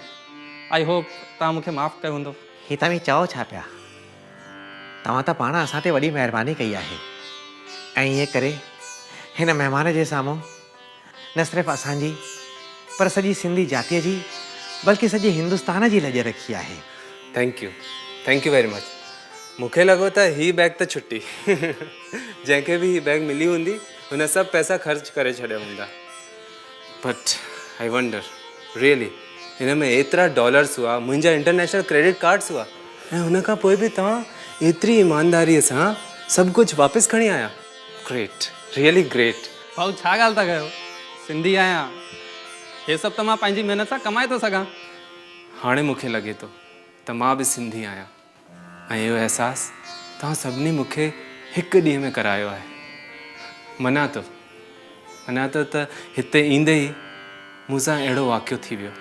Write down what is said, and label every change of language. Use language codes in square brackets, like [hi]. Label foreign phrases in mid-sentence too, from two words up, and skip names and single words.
[en] I hope [sd] तव्हां मूंखे माफ़ु कयो हूंदो। ही तव्हां चओ छा पिया? तव्हां त पाण असां ते वॾी महिरबानी कई आहे, ऐं ईअं करे हिन महिमान जे साम्हूं न सिर्फ़ु असांजी पर सॼी सिंधी जातीअ जी बल्कि सॼे हिंदुस्तान जी लॼ रखी आहे। [en] Thank you very much. [sd] मूंखे लॻो त ही बैग त छुट्टी जंहिंखे बि ही बैग मिली हूंदी हुन सभु पैसा ख़र्च करे छॾिया हूंदा। [en] But I wonder really [sd] हिन में एतिरा डॉलर्स हुआ, मुंहिंजा [en] international credit cards [sd] हुआ, ऐं हुन खां पोइ बि तव्हां एतिरी ईमानदारीअ सां सभु कुझु वापसि खणी आया। [en] Great, really great. [sd] भाऊ छा ॻाल्हि था कयो, सिंधी आहियां, हे सभु त मां पंहिंजी महिनत सां कमाए थो सघां। हाणे मूंखे लॻे थो त मां बि सिंधी आहियां, ऐं इहो अहसासु तव्हां सभिनी मूंखे हिकु ॾींहं में करायो आहे। मञा थो त हिते ईंदे ई मूंसां अहिड़ो वाक़ियो थी वियो।